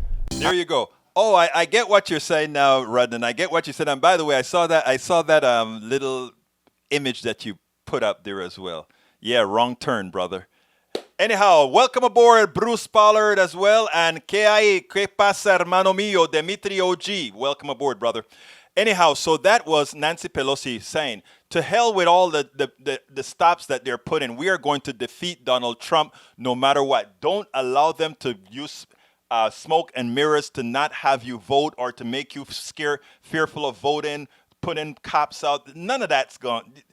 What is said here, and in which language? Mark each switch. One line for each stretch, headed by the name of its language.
English: There you go. Oh, I get what you're saying now, Rudnan. I get what you said. And by the way, I saw that little image that you put up there as well. Yeah, wrong turn, brother. Anyhow, welcome aboard Bruce Pollard as well. And
Spanish: ¿Qué pasa, hermano mío, Dimitri OG?
English: Welcome aboard, brother. Anyhow, so that was Nancy Pelosi saying, to hell with all the stops that they're putting. We are going to defeat Donald Trump no matter what. Don't allow them to use smoke and mirrors to not have you vote or to make you fearful of voting, putting cops out. None of that's gone.